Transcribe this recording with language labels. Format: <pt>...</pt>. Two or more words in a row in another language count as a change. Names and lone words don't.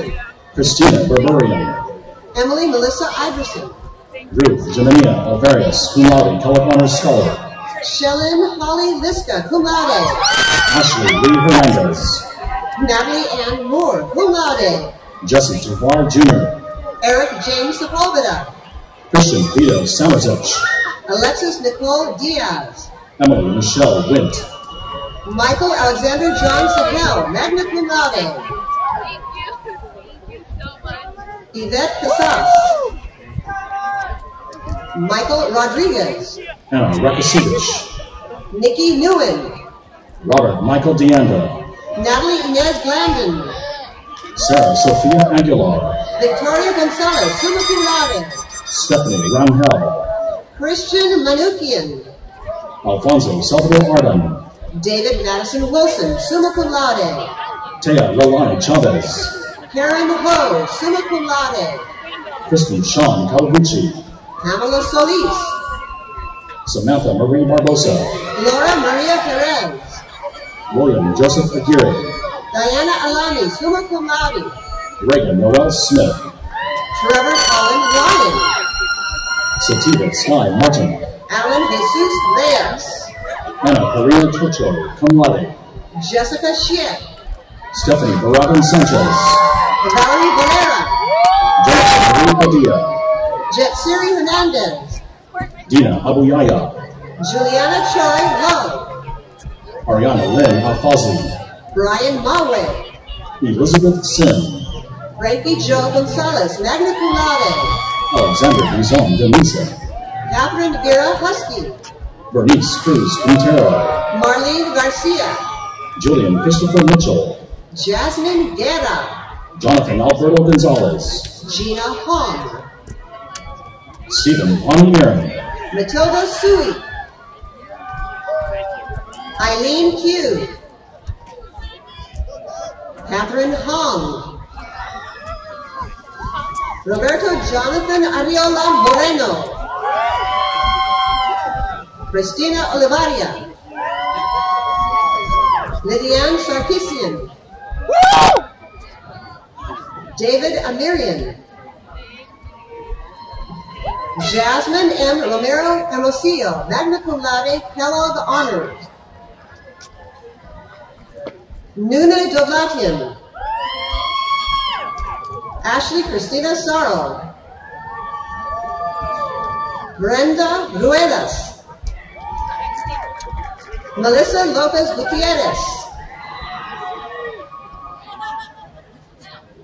<en>Christina Berberian. Emily Melissa Iverson. Ruth Jemenia Alvarius,</en> <la>cum laude,</la> <en>California Scholar. Shellen Holly Liska,</en> <la>cum laude.</la> <en>Ashley Lee Hernandez. Natalie Ann Moore,</en> <la>cum laude.</la> <en>Jesse Tavar Jr. Eric James Sepulveda. Christian Vito Samartich. Alexis Nicole Diaz. Emily Michelle Wint. Michael Alexander John Sahel,</en> <la>magna cum laude.</la> <en>Yvette Casas. Michael Rodriguez. Anna Rekasevich. Nikki Newen. Robert Michael DeAndra. Natalie Inez Glandon. Sarah Sophia Aguilar. Victoria Gonzalez,</en> <la>summa cum laude.</la> <en>Stephanie Rangel. Christian Manukian. Alfonso Salvador Arden. David Madison Wilson,</en> <la>summa cum laude.</la> <en>Tea Lolani Chavez. Karen Ho,</en> <la>summa cum laude.</la> <en>Kristen Sean Kawaguchi. Pamela Solis. Samantha Marie Barbosa. Laura Maria Perez. William Joseph Aguirre. Diana Alani,</en> <la>summa cum laude.</la> <en>Reagan Noel Smith. Trevor Colin Ryan. Sativa Sly Martin. Alan Jesus Reyes. Anna Corina Torcho,</en> <la>cum laude.</la> <en>Jessica Schiet. Stephanie Barabin Sanchez. Valerie Valera. Jennifer Marie Padilla. Jetsiri Hernandez. Dina Abuyaya. Juliana Choi Lowe. Ariana Lynn Alfazi. Brian Mawe. Elizabeth Sim. Frankie Joe Gonzalez,</en> <la>magna cum laude.</la> <en>Alexander Buzon Denisa. Catherine Vera Husky. Bernice Cruz Quintero. Marlene Garcia. Julian Christopher Mitchell. Jasmine Guerra. Jonathan Alberto Gonzalez. Gina Hong. Stephen Aaron. Matilda Sui. Eileen Q. Catherine Hong. Roberto Jonathan Ariola Moreno. Christina Olivaria. Lydiane Sarkisian. David Amirian. Jasmine M. Romero Hermosillo,</en> <la>magna cum laude,</la> <en>Kellogg Honors. Nuna Dovlatian. Ashley Christina Sorrow. Brenda Ruelas. Melissa Lopez Gutierrez.</en>